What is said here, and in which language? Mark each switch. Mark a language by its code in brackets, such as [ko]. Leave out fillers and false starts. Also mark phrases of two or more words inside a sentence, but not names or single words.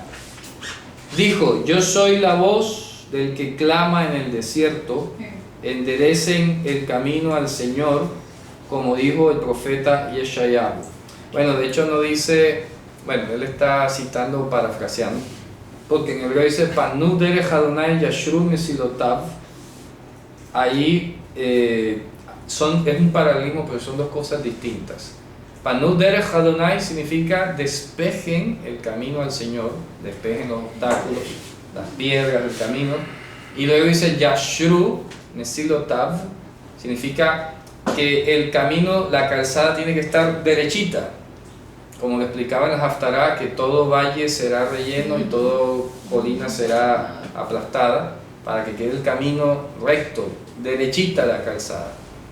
[es] Dijo, yo soy la voz del que clama en el desierto, enderecen el camino al Señor, como dijo el profeta Yeshayahu. Bueno, de hecho no dice, bueno, él está citando, parafraseando, porque en hebreo dice [he] פנו דרך אדוני ישרו מסילותיו. [es] Ahí es un paralelismo, pero son dos cosas distintas. [he] פנו דרך אדוני [es] significa despejen el camino al Señor, despejen los obstáculos, las piedras del camino. Y luego dice [he] ישרו מסילותיו, [es] significa que el camino, la calzada tiene que estar derechita, como le explicaba en la Haftará, que todo valle será relleno y todo colina será aplastada, para que quede el camino recto, derechita la calzada.